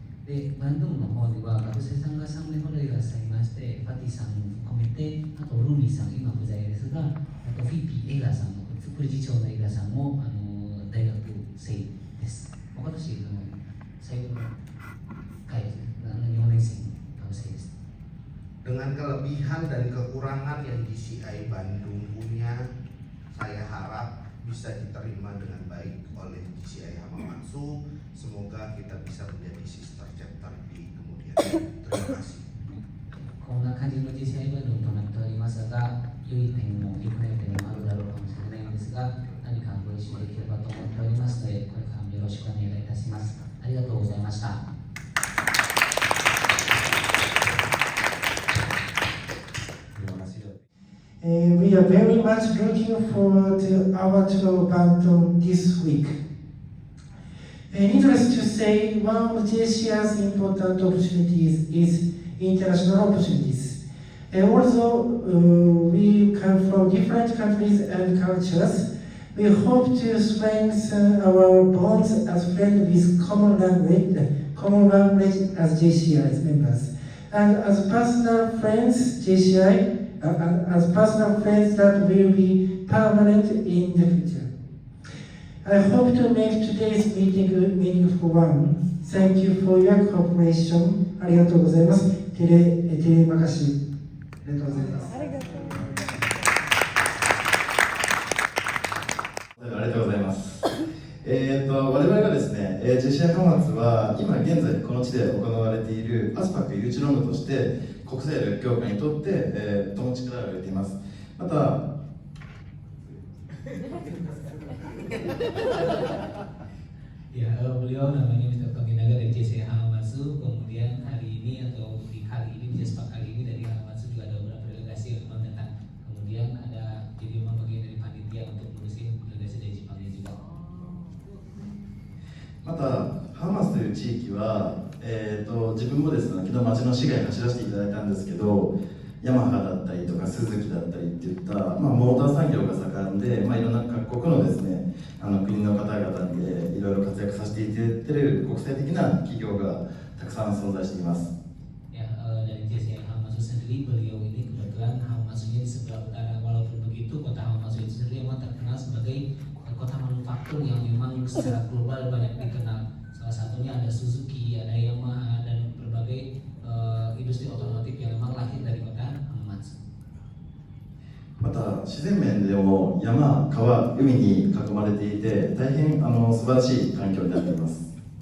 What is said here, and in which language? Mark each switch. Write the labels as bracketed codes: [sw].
[ja] で、バンド部の方には学生さんが3名ほどいらっしゃいまして、ファティさんを含めて、あとルーミーさん、今不在ですが、あとフィピー・エガさん、副理事長のエガさんも大学生です。今年最後の会4年生の学生です。 [id] Dengan kelebihan dan kekurangan yang GCI Bandung punya, saya harap bisa diterima dengan baik oleh GCI Hamamatsu. Semoga kita bisa menjadi sister chapter di kemudian hari. Terima kasih. [ja] こんな感じの GCI バンドとなっておりますが、良い点も良くない点もあるだろうかもしれないんですが、何かご一緒できればと思っておりますので、これからもよろしくお願いいたします。ありがとうございました。 [en] We are very much looking forward to our tour band this week. Needless to say, one of JCI's important opportunities is international opportunities. Although we come from different countries and cultures, we hope to strengthen our bonds as friends with common language as JCI's members. And as personal friends, as personal friends that will be permanent in the future. I hope to make today's meeting a meaningful one. Thank you for your cooperation. [ja] ありがとうございます。テレマカシ。ありがとうございます。ありがとう。ありがとうございます。我々がですね、JCI 浜松は今現在この地で行われているアスパック誘致論文として国際力強化にとって、とも力を入れています。また [id] Ya, beliau namanya Mr. Toginaga dari JCI Hamamatsu. Kemudian hari ini atau di kali ini di Jaspak kali ini dari Hamamatsu juga ada beberapa delegasi yang memang datang. Kemudian ada jadi memang bagian dari panitia untuk ngurusin delegasi dari Jepangnya juga. [ja] また浜松という地域は、自分もですね、昨日町の市街に走らせていただいたんですけど、ヤマハだったりとかスズキだったりっていった、モーター産業が盛んで、いろんな各国のですね、国の方々でいろいろ活躍させていただいている国際的な企業がたくさん存在しています。 [id] Ya, dari JCI Hamamatsu sendiri, beliau ini kebetulan Hamamatsunya di sebelah utara. Walaupun begitu, kota Hamamatsu itu sendiri memang terkenal sebagai kota manufaktur yang memang secara global banyak dikenal. Salah satunya ada Suzuki, ada Yamaha, dan berbagai industri otomotif yang memang lahir dari kota Hamamatsu. [ja] また自然面でも山、川、海に囲まれていて大変素晴らしい環境になっています。